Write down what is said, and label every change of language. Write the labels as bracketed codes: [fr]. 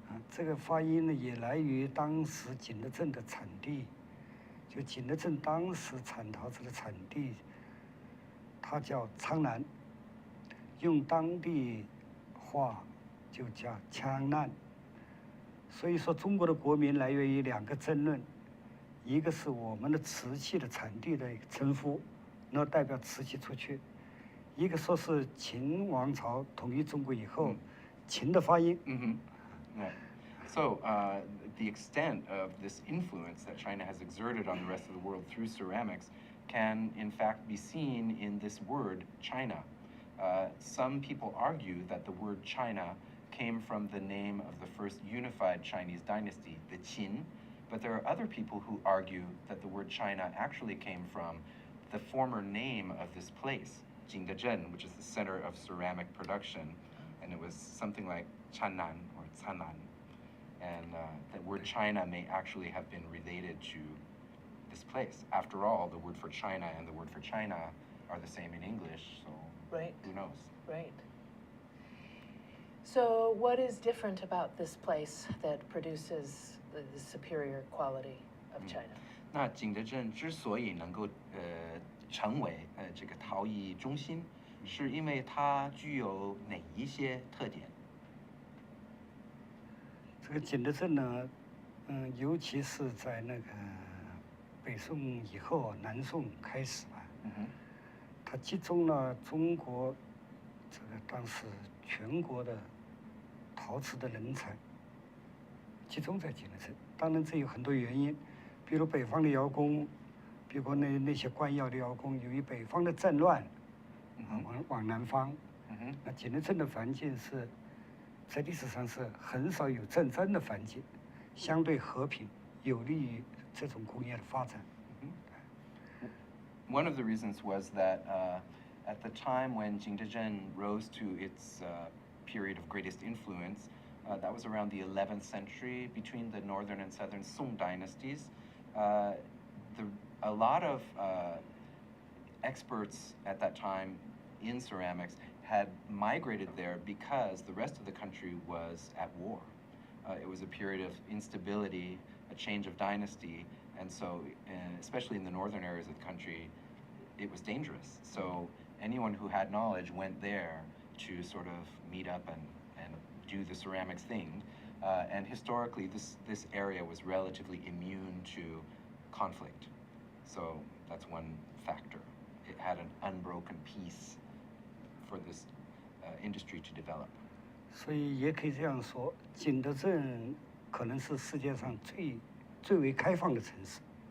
[zh] 这个发音呢也来于当时景德镇的产地，就景德镇当时产陶瓷的产地，它叫苍南，用当地话就叫羌南。所以说，中国的国名来源于两个争论，一个是我们的瓷器的产地的称呼，那代表瓷器出去。一个说是秦王朝统一中国以后，秦的发音。 [en] Right. So the extent of this influence that China has exerted on the rest of the world through ceramics can in fact be seen in this word China. Some people argue that the word China came from the name of the first unified Chinese dynasty, the Qin, but there are other people who argue that the word China actually came from the former name of this place, Jingdezhen, which is the center of ceramic production, and it was something like Channan or Canan. And the word China may actually have been related to this place. After all, the word for China and the word for China are the same in English, so Right. who knows? Right. So what is different about this place that produces the superior quality of China? [zh] 那景德镇之所以能够成为这个陶艺中心，是因为它具有哪一些特点？这个景德镇呢，尤其是在那个北宋以后，南宋开始吧，它集中了中国这个当时全国的陶瓷的人才，集中在景德镇。当然这有很多原因，比如北方的窑工，比如那些官窑的窑工，由于北方的战乱，往南方，那景德镇的环境是在历史上是很少有战争的环境，相对和平，有利于这种工业的发展。 [en] One of the reasons was that at the time when Jingdezhen rose to its period of greatest influence, that was around the 11th century between the northern and southern Song dynasties. A lot of experts at that time in ceramics had migrated there because the rest of the country was at war. It was a period of instability, a change of dynasty, and so, especially in the northern areas of the country, it was dangerous. So anyone who had knowledge went there to sort of meet up and do the ceramics thing. And historically, this area was relatively immune to conflict. So that's one factor. It had an unbroken peace for this industry to develop. [zh] 所以也可以这样说，景德镇可能是世界上最为开放的城市。